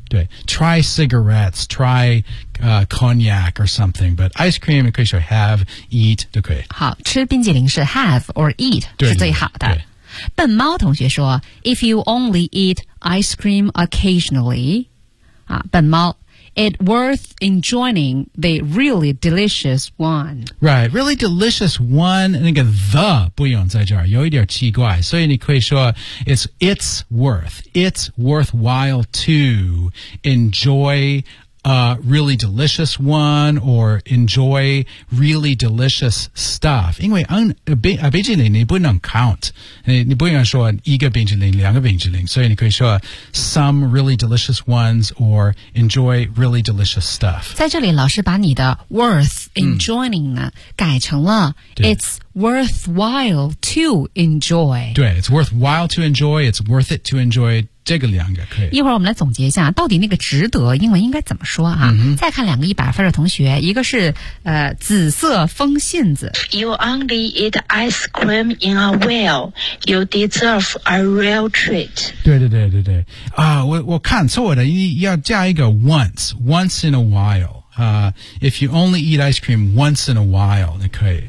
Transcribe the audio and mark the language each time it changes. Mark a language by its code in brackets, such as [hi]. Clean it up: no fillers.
[en] 对 try cigarettes, try cognac or something, but ice cream [zh] 可以说 [en] have, eat [zh] 都可以。好吃冰淇淋是 have or eat 对对是最好的。笨猫同学说 [en] if you only eat ice cream occasionally, 啊笨猫It's worth enjoying the really delicious one. Right, really delicious one. [zh] 那个 the 不用在这儿，有一点奇怪。所以你可以说 [en] it's worthwhile to enjoy a really delicious one or enjoy really delicious stuff. [zh] 因为冰淇淋你不能 count. 你不用说一个冰淇淋两个冰淇淋所以你可以说 [en] some really delicious ones or enjoy really delicious stuff. [zh] 在这里老师把你的 worth enjoying 呢、嗯、改成了 [en] it's worthwhile to enjoy. 对 it's worthwhile to enjoy, it's worth it to enjoy. [zh] 这个两个可以。一会儿我们来总结一下，到底那个值得英文应该怎么说啊？嗯、再看两个一百分的同学，一个是紫色风信子。 [en] You only eat ice cream in a while. You deserve a real treat. [zh] 对对对对对啊！我看错的，要加一个 [en] once in a while. If you only eat ice cream once in a while, [zh] 那可以。